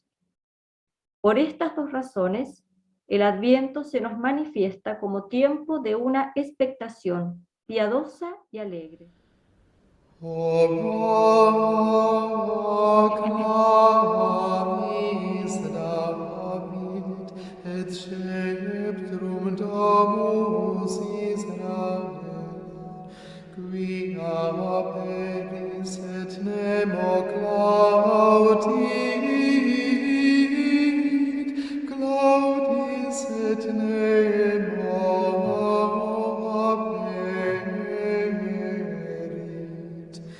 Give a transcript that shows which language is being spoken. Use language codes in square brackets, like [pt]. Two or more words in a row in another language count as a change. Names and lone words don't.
[es] Por estas dos razones, el Adviento se nos manifiesta como tiempo de una expectación piadosa y alegre. [la] David, et sceptrum Domus Israel, quia aperis et nemo Claudis et nemo aperit.